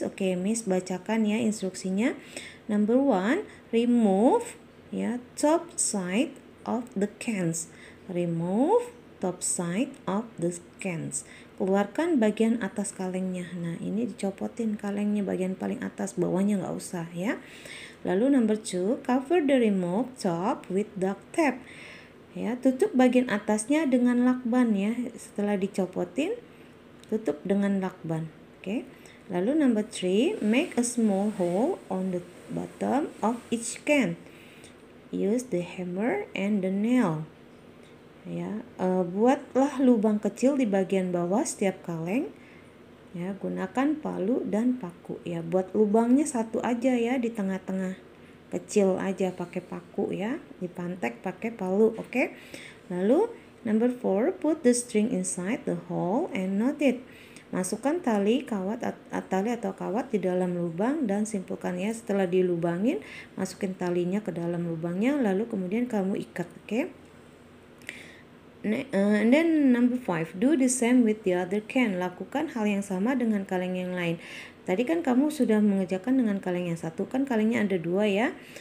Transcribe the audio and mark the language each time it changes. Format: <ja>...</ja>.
<id>Oke, Miss bacakan ya instruksinya.</id> <en>Number 1, remove</en> <id>ya</id> <en>top side of the cans. Remove top side of the cans.</en> <id>Keluarkan bagian atas kalengnya. Nah, ini dicopotin kalengnya bagian paling atas, bawahnya nggak usah ya. Lalu</id> <en>number 2, cover the removed top with duct tape.</en> <id>Ya, tutup bagian atasnya dengan lakban ya. Setelah dicopotin, tutup dengan lakban. Oke. Lalu</id> <en>number 3, make a small hole on the bottom of each can. Use the hammer and the nail.</en> <id>Ya, buatlah lubang kecil di bagian bawah setiap kaleng. Ya, gunakan palu dan paku. Ya, buat lubangnya 1 aja ya di tengah-tengah. Kecil aja pakai paku ya, dipantek pakai palu. Oke.</id> <en>Lalu number 4, put the string inside the hole and knot it.</en> <id>Masukkan tali atau kawat di dalam lubang dan simpulkan ya. Setelah dilubangin, masukin talinya ke dalam lubangnya, lalu kemudian kamu ikat. Oke.</id> <en>And then number 5, do the same with the other can.</en> <id>Lakukan hal yang sama dengan kaleng yang lain. Tadi kan kamu sudah mengerjakan dengan kaleng yang 1, kan kalengnya ada 2 ya.</id>